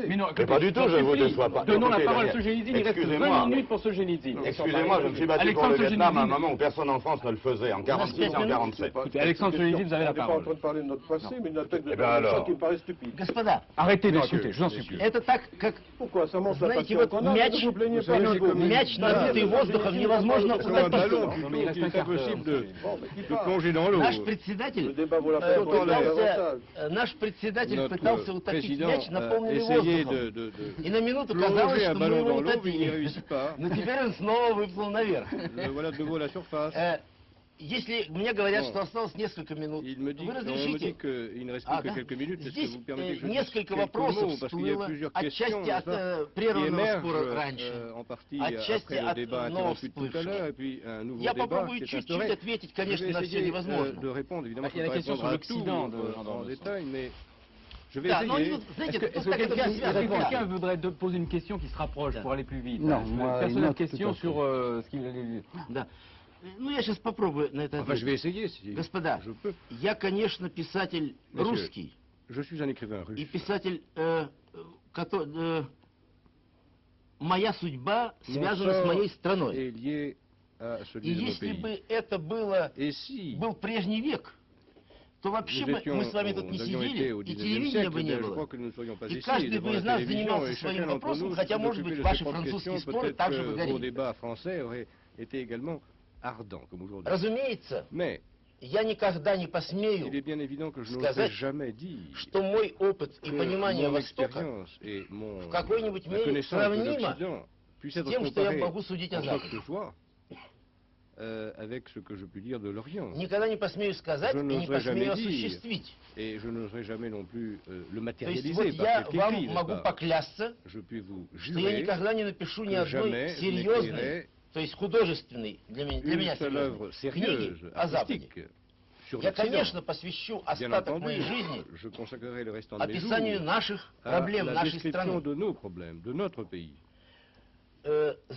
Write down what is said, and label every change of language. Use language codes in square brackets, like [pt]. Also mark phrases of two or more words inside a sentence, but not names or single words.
[fr] Mais non, Mais pas du tout, je ne vous déçois pas. Donnons la Écoutez, parole à Daniel, Solzhenitsyn, il reste 20 minutes pour Solzhenitsyn. Excusez-moi, je me suis battu pour le Vietnam à un moment où personne en France ne le faisait, en 46 et en 47. Écoutez, Alexandre Solzhenitsyn, vous avez la On n'est pas en parole. train de parler de notre passé, mais d'une attaque de alors. ça qui me paraît stupide. [ru] Господа, [fr] Arrêtez, non, Messieurs, écoutez, je vous en supplie. [ru] это так, как, [fr] Pourquoi? Ça montre la [ru] знаете, [fr] passion [ru] вот [fr] qu'on a. [ru] мяч, [fr] Ne vous plaignez pas. [ru] мяч, набитый воздухом, невозможно [fr] Comme un [ru] удать [fr] ballon, [ru] посылку. [fr] plutôt, mais il reste qu'il un est quart d'heure, impossible de Bon, mais qui de parle? plonger dans l'eau. [ru] Наш [fr] Le [ru] председатель [fr] débat vaut la peine pour les avantages. [ru] наш председатель [fr] Notre [ru] пытался утопить [fr] président [ru] мяч, [fr] a [ru] наполненный [fr] essayé [ru] воздухом. [fr] de [ru] И на минуту казалось, [fr] plonger un [ru] что мы [fr] ballon [ru] его [fr] dans l'eau, mais il n'y [ru] утопили. [fr] réussit pas. [ru] Но теперь он снова выплыл наверх. [fr] Le voilà de nouveau à la surface. [ru] Если мне говорят, [fr] Bon. [ru] что осталось несколько минут, [fr] Il me dit, [ru] вы [fr] on me dit [ru] разрешите? [fr] qu'il ne reste Ah, plus que [ru] да. [fr] quelques minutes. Est-ce que [ru] Здесь [fr] vous permettez que je dise [ru] несколько [fr] quelques [ru] вопросов [fr] mots, parce qu'il y a [ru] всплыло, [fr] plusieurs questions, [ru] отчасти от [fr] qui [ru] прерванного [fr] émergent [ru] спора раньше. [fr] en partie [ru] Отчасти [fr] après le [ru] от [fr] débat [ru] нового [fr] interrompu tout à l'heure, et puis un nouveau [ru] Я [fr] débat [ru] попробую [fr] qui est [ru] чуть-чуть [fr] instauré. [ru] ответить, [fr] Je [ru] конечно, [fr] vais [ru] на все [fr] essayer [ru] невозможно. [fr] de répondre, évidemment, Il y a la question sur l'Occident de Jean en d'Ormesson. détail, mais je vais [ru] Да, но [fr] essayer. [ru] вот, знаете, [fr] Est-ce [ru] тут [fr] que [ru] так это все связано. [fr] quelqu'un voudrait poser une question qui se rapproche pour aller plus vite? Non, moi, Personne n'a non, de question tout à fait. sur ce qu'il allait... [ru] Да. Ну, я сейчас попробую на это [fr] Enfin, je vais [ru] ответить. [fr] essayer si [ru] Господа, [fr] je peux. [ru] я, конечно, писатель [fr] Monsieur. [ru] русский. [fr] Je suis un écrivain [ru] И [fr] russe. [ru] писатель, моя судьба [fr] Mon [ru] связана с [fr] sort [ru] моей страной. [fr] est lié à [ru] И [fr] celui de mon [ru] если [fr] pays. [ru] бы это было, [fr] Et si [ru] был прежний век, то вообще мы с вами тут не [fr] nous avions été [ru] сидели, [fr] au [ru] и [fr] 19e [ru] телевидения бы [fr] siècle, [ru] не [fr] je crois [ru] было. [fr] que nous ne serions pas [ru] И [fr] ici [ru] каждый [fr] devant [ru] бы [fr] la [ru] из нас [fr] télévision, [ru] занимался [fr] et [ru] своим [fr] chacun d'entre [ru] вопросом, [fr] nous [ru] хотя, может [fr] s'occupait [ru] быть, [fr] de [ru] ваши [fr] ses propres [ru] французские [fr] questions. [ru] споры [fr] Peut-être [ru] также бы [fr] que vos [ru] горели. [fr] débats français auraient été également ardents, comme aujourd'hui. [ru] Разумеется, [fr] Mais [ru] я никогда не [fr] il est [ru] посмею, [fr] bien évident que je n'oserais [ru] сказать, [fr] jamais dire [ru] что мой опыт и [fr] que [ru] понимание [fr] mon [ru] Востока [fr] expérience et [ru] в какой-нибудь [fr] ma [ru] мере [fr] connaissance de [ru] сравнимо [fr] l'Occident puisse [ru] с [fr] être [ru] тем, что я [fr] comparée [ru] могу судить о [fr] en quoi que [ru] Западе. [fr] ce soit avec ce que je puis dire de l'Orient. [ru] Никогда не посмею сказать [fr] Je [ru] и не [fr] n'oserais jamais [ru] посмею [fr] dire. [ru] осуществить. [fr] Et je n'oserais jamais non plus le [ru] То есть [fr] matérialiser [ru] вот [fr] par [ru] я [fr] quelque [ru] вам [fr] écrit, n'est-ce [ru] могу [fr] pas? [ru] поклясться, [fr] Je puis vous [ru] что я [fr] jurer [ru] никогда не напишу ни [fr] que [ru] одной [fr] jamais je [ru] серьезной, [fr] n'écrirai [ru] то есть художественной, для меня [fr] une seule œuvre [ru] серьезной, книги [fr] sérieuse, [ru] о Западе. [fr] artistique, sur [ru] Я, [fr] l'Occident. [ru] конечно, посвящу [fr] Bien [ru] остаток моей [fr] entendu, [ru] жизни [fr] je consacrerai le restant de mes [ru] описанию [fr] jours [ru] наших [fr] à [ru] проблем [fr] la [ru] нашей [fr] description [ru] страны. [fr] de nos problèmes, de notre pays.